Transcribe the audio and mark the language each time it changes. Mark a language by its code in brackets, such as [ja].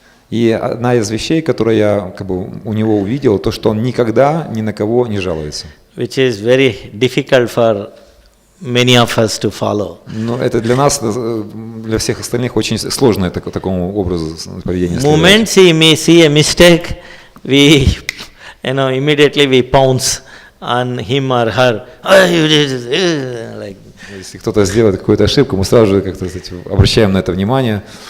[ru] И одна из вещей, которую я у него увидел, то, что он никогда ни на кого не жалуется. [en] Which is very difficult for many of us to follow. [ru] Но это для нас, для всех остальных очень сложно такому образу поведения. [en] Moments he may see a mistake, we, immediately we pounce on him or her. Like. [ru] Если кто-то сделает какую-то ошибку, мы сразу же как-то обращаем на это внимание.